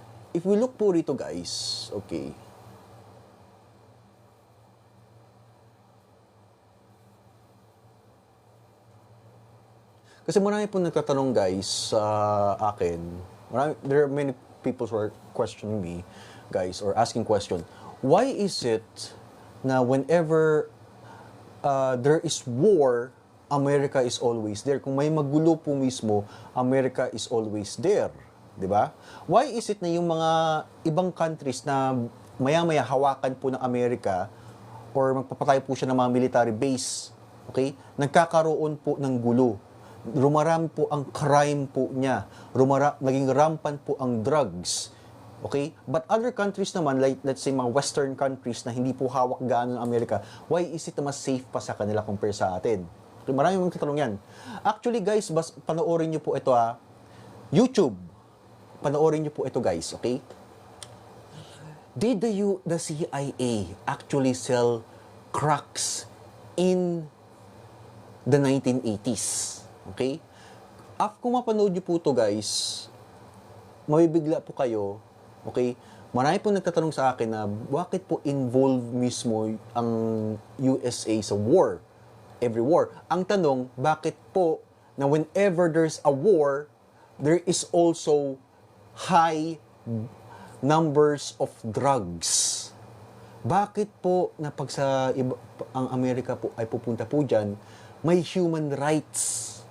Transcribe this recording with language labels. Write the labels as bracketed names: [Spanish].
[English] If we look po rito guys, okay, [Filipino] kasi marami po nagtatanong guys sa akin, [English] there are many people who are questioning me, guys, or asking question, why is it na whenever there is war, America is always there? [Filipino] Kung may magulo po mismo, [English] America is always there. [Filipino] Diba? Why is it na yung mga ibang countries na maya-maya hawakan po ng Amerika or magpapatay po siya ng mga military base, okay? Nagkakaroon po ng gulo. Rumarami po ang crime po niya. Naging rampant po ang drugs. Okay? But other countries naman, like let's say mga western countries na hindi po hawak gaano ng Amerika, why is it na mas safe pa sa kanila compare sa atin? Okay, marami mong tatanong yan. Actually guys, panoorin nyo po ito YouTube. Panoorin nyo po ito guys, okay? [English] Did the CIA actually sell cracks in the 1980s? [Filipino] Okay? Kung mapanood nyo po ito guys, mabibigla po kayo. Okay? Marami po nagtatanong sa akin na bakit po involved mismo ang USA sa war? [English] Every war. [Filipino] Ang tanong, bakit po na [English] whenever there's a war, there is also high numbers of drugs. [Filipino] Bakit po na pag sa ang Amerika po ay pupunta po dyan, may human rights?